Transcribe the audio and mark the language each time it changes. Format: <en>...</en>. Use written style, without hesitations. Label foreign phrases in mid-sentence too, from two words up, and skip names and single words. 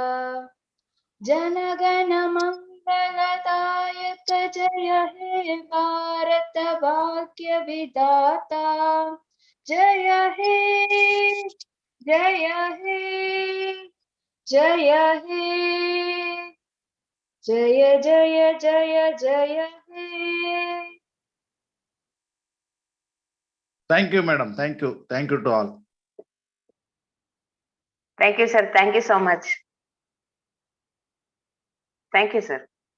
<hi>जनगण मंगलदायक जय हे भारत भाग्य विधाता जय हे जय हे जय हे जय जय जय जय हे.</hi> <en>Thank you, madam. Thank you. Thank you to all. Thank you, sir. Thank you so much. Thank you, sir.</en>